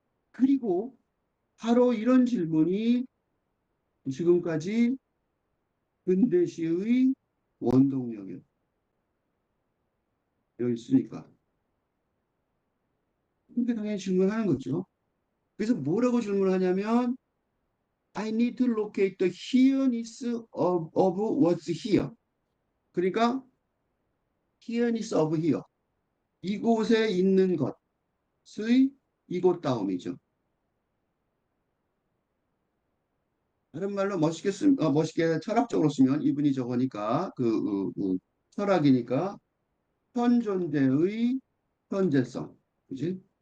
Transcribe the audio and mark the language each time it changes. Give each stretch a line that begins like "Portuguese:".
Korean: 그리고 바로 이런 질문이 지금까지 근대시의 원동력이 되어 있으니까. 그렇게 당연히 질문하는 거죠. 그래서 뭐라고 질문하냐면
English: I need to locate the here-ness of what's here.
Korean: 그러니까
English: here-ness of here.
Korean: 이곳에 있는 것의 이곳다움이죠. 다른 말로 멋있게 철학적으로 쓰면 이분이 저거니까 철학이니까 현존재의 현재성, 그지?